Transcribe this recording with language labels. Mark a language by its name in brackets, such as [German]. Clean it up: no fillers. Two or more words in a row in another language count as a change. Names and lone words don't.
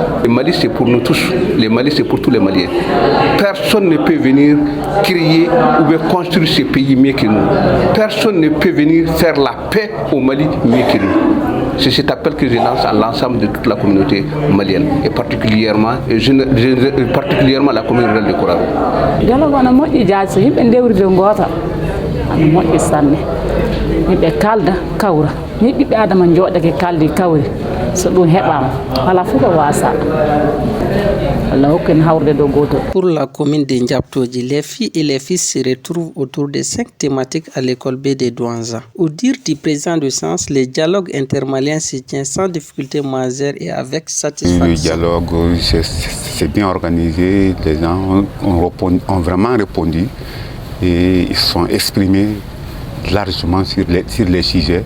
[French] Le Mali, c'est pour nous tous. Le Mali, c'est pour tous les Maliens. Personne ne peut venir créer ou bien construire ce pays mieux que nous. Personne ne peut venir faire la paix au Mali mieux que nous. C'est cet appel que je lance à l'ensemble de toute la communauté malienne et particulièrement la commune rurale de Koraro. [Fula] Dialogue on a moƴƴi jaasi yimɓe ndewride goota ana moƴƴi sanne yimɓe kalda kawra ni ɓiɓɓe adama jooɗake kaldi kawri so ɗum heɓama wala fof ko wasa. [French] Pour la commune de Ndiaptoji, les filles et les fils se retrouvent autour de 5 thématiques à l'école B de Douanza. Au dire du président de séance, le dialogue intermalien se tient sans difficulté majeure et avec satisfaction. Le dialogue, c'est bien organisé, les gens ont vraiment répondu et ils sont exprimés largement sur les sujets.